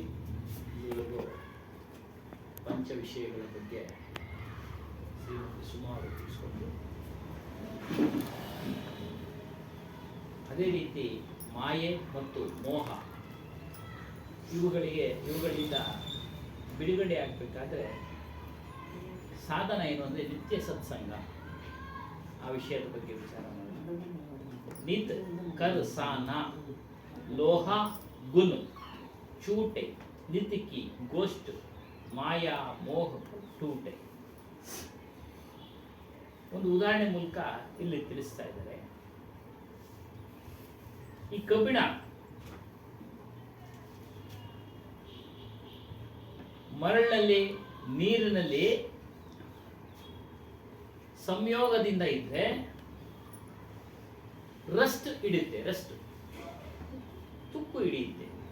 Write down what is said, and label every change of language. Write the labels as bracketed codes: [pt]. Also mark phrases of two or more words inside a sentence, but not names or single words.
[kn] ಪಂಚ ವಿಷಯಗಳ ಬಗ್ಗೆ ಸುಮಾರು ತಿಳಿಸ್ಕೊಂಡು ಅದೇ ರೀತಿ ಮಾಯೆ ಮತ್ತು ಮೋಹ ಇವುಗಳಿಂದ ಬಿಡುಗಡೆ ಆಗಬೇಕಾದ್ರೆ ಸಾಧನ ಏನು ಅಂದರೆ ನಿತ್ಯ ಸತ್ಸಂಗ. ಆ ವಿಷಯದ ಬಗ್ಗೆ ವಿಚಾರ ಮಾಡೋಣ. [hi] नित कर साना लोहा गुण छूटे नित्य की गोष्ठ माया मोह टूटे. [kn] ಒಂದು ಉದಾಹರಣೆ ಮೂಲಕ ಇಲ್ಲಿ ತಿಳಿಸ್ತಾ ಇದ್ದಾರೆ. ಈ ಕಬ್ಬಿಣ ಮರಳಿನಲ್ಲಿ ನೀರಿನಲ್ಲಿ ಸಂಯೋಗದಿಂದ ಇದ್ರೆ ರಸ್ಟ್ ಹಿಡಿಯುತ್ತೆ, ರಸ್ಟ್ ತುಕ್ಕು ಹಿಡಿಯುತ್ತೆ.